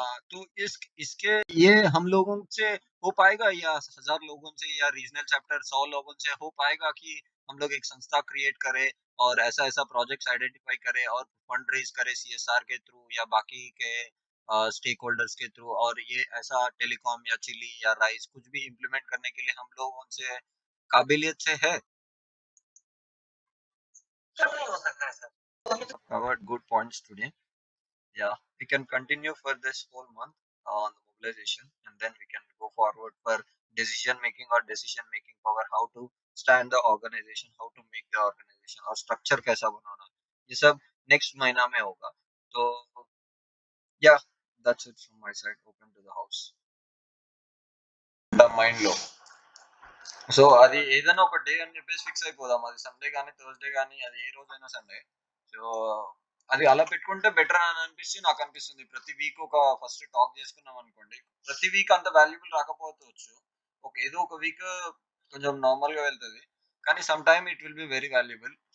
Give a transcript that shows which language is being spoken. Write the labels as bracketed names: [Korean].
[Hindi] तो इसके ये हम लोगों से हो पाएगा या 1000 लोगों से या रीजनल चैप्टर 100 लोगों से हो पाएगा कि हम लोग एक संस्था क्रिएट करें और ऐसा ऐसा प्रोजेक्ट्स आइडेंटिफाई करें और फंड रेज करें सीएसआर के थ्रू या बाकी के स्टेक होल्डर्स के थ्रू, और ये ऐसा टेलीकॉम या चिली या राइस कुछ भी इम्प्लीमेंट करने के लिए हम लोग उनसे काबिलियत से है? क्यों नहीं हो सकता है sir? [English] Covered good points today. Yeah, we can continue for this whole month on the mobilization, and then we can go forward for decision making or decision making power, how to stand the organization, how to make the organization [Hindi] और structure कैसा बनाना, ये सब next महीना में होगा। [English] तो yeah, that's it from my side. Open to the house. [Telugu] Mind లో so అది ఏదైనా ఒక డే అని చెప్పేసి ఫిక్స్ అయిపోదాం, అది సండే కానీ థర్స్డే కానీ అది ఏ రోజైనా సండే. సో అది అలా పెట్టుకుంటే బెటర్ అని అనిపిస్తుంది, నాకు అనిపిస్తుంది. ప్రతి వీక్ ఒక ఫస్ట్ టాక్ చేసుకున్నాం అనుకోండి, ప్రతి వీక్ అంత వాల్యుబుల్ రాకపోవచ్చు, ఒక ఏదో ఒక వీక్ కొంచెం నార్మల్ గా వెళ్తుంది, కానీ [English] Some time it will be very valuable.